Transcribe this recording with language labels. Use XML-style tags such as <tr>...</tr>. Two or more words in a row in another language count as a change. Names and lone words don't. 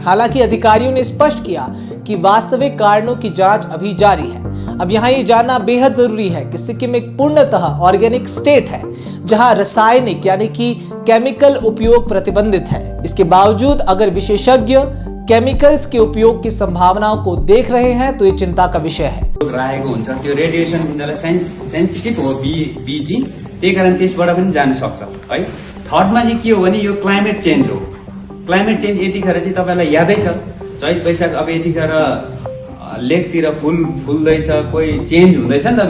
<hi>हालांकि अधिकारियों ने स्पष्ट किया कि वास्तविक कारणों की जांच अभी जारी है। अब यहाँ ये जानना बेहद जरूरी है कि सिक्किम एक पूर्णतः</hi> <en>organic state</en> <hi>है, जहां रासायनिक यानी कि केमिकल उपयोग प्रतिबंधित है। इसके बावजूद अगर विशेषज्ञ केमिकल्स के उपयोग की संभावनाओं को देख रहे हैं तो ये चिंता का विषय है।</hi> <ne>रहेको हुन्छ त्यो रेडिएसन सेन्सिटिभ हो बीजी, त्यही कारण त्यसबाट पनि जान सक्छ है। थर्डमा चाहिँ के हो भने यो</ne> <en>climate change</en> <ne>हो।</ne> <en>climate change</en> <ne>यतिखेर चाहिँ तपाईलाई यादै छ, चैत वैशाख अब यतिखेर लेकतिर फुल्दैछ, कोही चेन्ज हुँदैछ नि त।</ne>